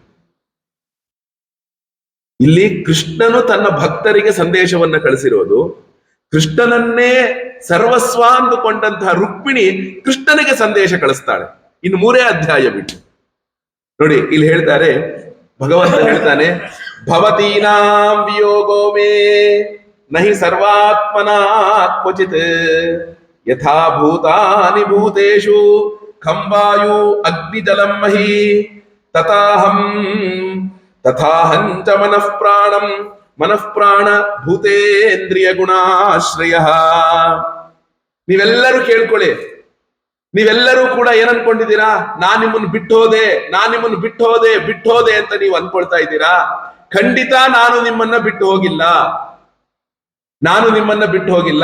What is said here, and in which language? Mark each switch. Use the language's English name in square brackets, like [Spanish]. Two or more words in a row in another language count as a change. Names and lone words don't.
[Kannada] ಇಲ್ಲಿ ಕೃಷ್ಣನು ತನ್ನ ಭಕ್ತರಿಗೆ ಸಂದೇಶವನ್ನ ಕಳಿಸಿರೋದು. ಕೃಷ್ಣನನ್ನೇ ಸರ್ವಸ್ವ ಅಂದುಕೊಂಡಂತಹ ರುಕ್ಮಿಣಿ ಕೃಷ್ಣನಿಗೆ ಸಂದೇಶ ಕಳಿಸ್ತಾಳೆ. ಇನ್ನು 3 ಅಧ್ಯಾಯ ಬಿಟ್ಟು ನೋಡಿ, ಇಲ್ಲಿ ಹೇಳ್ತಾರೆ, ಭಗವಂತ ಹೇಳ್ತಾನೆ, [Sanskrit] ಭವತೀನಾಂ ವಿಯೋಗೋ ಮೇ ನಹಿ ಸರ್ವಾತ್ಮನಾ ಕ್ವಚಿತ್ ಯಥಾ ಭೂತಾನಿ ಭೂತೇಷು ಖಂವಾಯು ಅಗ್ನಿ ಜಲಂ ಮಹಿ ತಥಾಹಂಚ ಮನಃ ಪ್ರಾಣ ಭೂತೇಂದ್ರಿಯ ಗುಣಾಶ್ರಯ. [Kannada] ನೀವೆಲ್ಲರೂ ಕೇಳ್ಕೊಳ್ಳಿ. ನೀವೆಲ್ಲರೂ ಕೂಡ ಏನ್ ಅನ್ಕೊಂಡಿದ್ದೀರಾ? ನಾನ್ ನಿಮ್ಮನ್ನು ಬಿಟ್ಟು ಹೋದೆ ಅಂತ ನೀವು ಅನ್ಕೊಳ್ತಾ ಇದ್ದೀರಾ. ಖಂಡಿತ ನಾನು ನಿಮ್ಮನ್ನ ಬಿಟ್ಟು ಹೋಗಿಲ್ಲ.